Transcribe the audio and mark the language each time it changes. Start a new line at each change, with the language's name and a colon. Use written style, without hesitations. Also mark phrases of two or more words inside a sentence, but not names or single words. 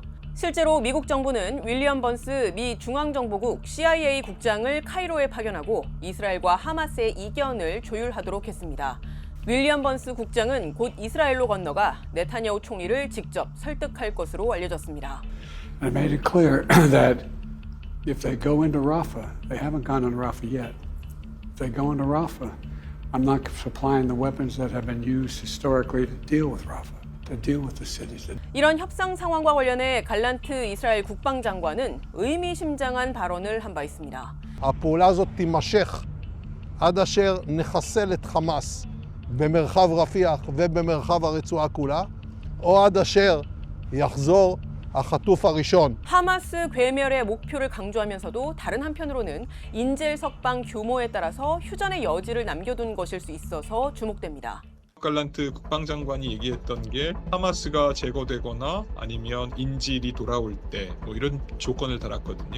Korean: 실제로 미국 정부는 윌리엄 번스 미 중앙정보국 CIA 국장을 카이로에 파견하고 이스라엘과 하마스의 이견을 조율하도록 했습니다. 윌리엄 번스 국장은 곧 이스라엘로 건너가 네타냐후 총리를 직접 설득할 것으로 알려졌습니다.
English: I made it clear that if they go into Rafah, they haven't gone into Rafah yet. If they go into Rafah, I'm not supplying the weapons that have been used historically to deal with Rafah.
Korean: 이런 협상 상황과 관련해 갈란트 이스라엘 국방장관은 의미심장한 발언을 한 바 있습니다.
Hebrew: הפעולה הזאת תימשך עד אשר נחסל את חמאס במרחב רפיח ובמרחב הרצועה כולה, או עד אשר יחזור החטוף הראשון.
Korean: 하마스 괴멸의 목표를 강조하면서도 다른 한편으로는 인질 석방 규모에 따라서 휴전의 여지를 남겨둔 것일 수 있어서 주목됩니다. 갈란트 국방장관이 얘기했던 게 하마스가 제거되거나 아니면 인질이 돌아올 때 뭐 이런 조건을 달았거든요.